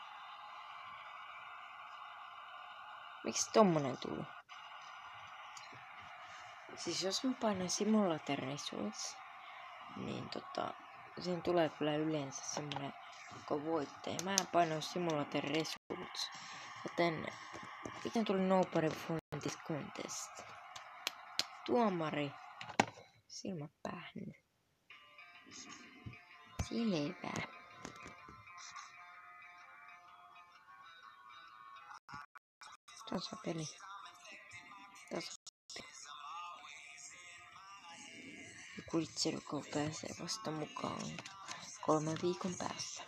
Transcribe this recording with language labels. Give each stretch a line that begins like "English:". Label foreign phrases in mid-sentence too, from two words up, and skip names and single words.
Finnish: Miksi tommonen tuli? Siis jos mä painan
English: Simulator Results,
Finnish: niin siinä tulee kyllä yleensä semmonen voittaja. Mä painoin
English: Simulator Results.
Finnish: Joten miten tuli
English: Nobody won this contest?
Finnish: Tuomari. Silmät päähän. Selvä. Tasapeli. Kuitserko pääsee vasta mukaan 3 viikon päästä.